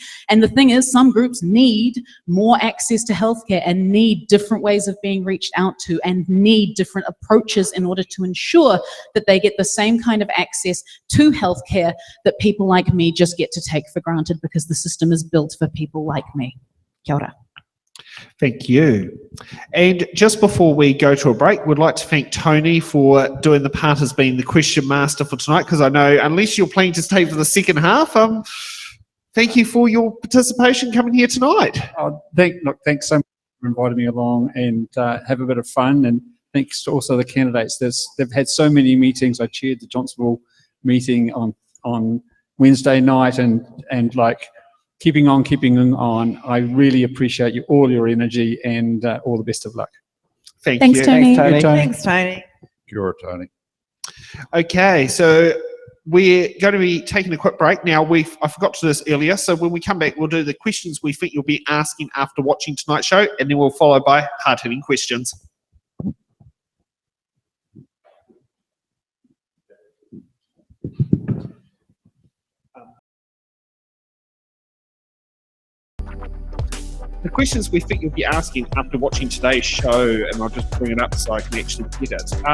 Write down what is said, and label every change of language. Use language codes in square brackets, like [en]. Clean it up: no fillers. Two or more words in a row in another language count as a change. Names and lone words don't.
[en] And the thing is, some groups need more access to healthcare and need different ways of being reached out to and need different approaches in order to ensure that they get the same kind of access to healthcare that people like me just get to take for granted because the system is built for people like me. [mi] Kia ora. [en] Thank you. And just before we go to a break, we'd like to thank Tony for doing the part as being the question master for tonight, because I know unless you're planning to stay for the second half, thank you for your participation coming here tonight. Thanks so much for inviting me along and have a bit of fun. And thanks to also the candidates. They've had so many meetings. I chaired the Johnsonville meeting on Wednesday night and like keeping on. I really appreciate all your energy and all the best of luck. Thanks, Thanks, you. Tony. Tony. Thanks, Tony. [mi] Kia ora, [en] Tony. Okay, so we're going to be taking a quick break now. I forgot to do this earlier, so when we come back, we'll do the questions we think you'll be asking after watching tonight's show, and then we'll follow by hard-hitting questions. The questions we think you'll be asking after watching today's show, and I'll just bring it up so I can actually get it.